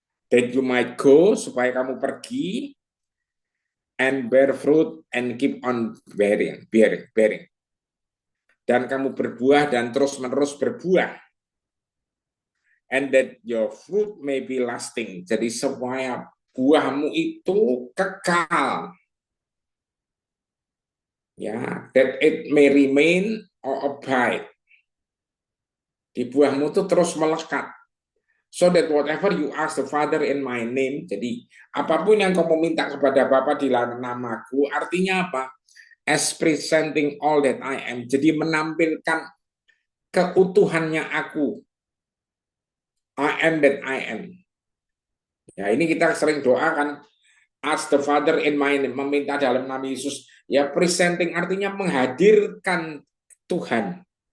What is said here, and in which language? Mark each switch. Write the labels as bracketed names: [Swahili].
[English] That you might go, [Indonesian] supaya kamu pergi [English] and bear fruit and keep on bearing. [Indonesian] Dan kamu berbuah dan terus-menerus berbuah. [English] And that your fruit may be lasting. [Indonesian] Jadi supaya buahmu itu kekal. [English] Ya, that it may remain or abide. [Indonesian] Di buahmu itu terus melekat. [English] So that whatever you ask the Father in my name, [Indonesian] jadi apapun yang kamu minta kepada Bapa di dalam namaku, artinya apa? [English] As presenting all that I am. [Indonesian] Jadi menampilkan keutuhannya aku. [English] I am that I am. [Indonesian] Ya, [English] ini kita sering doakan, ask the Father in my name, meminta dalam nama Yesus. [Indonesian] Ya, [English] presenting [Indonesian] artinya menghadirkan Tuhan.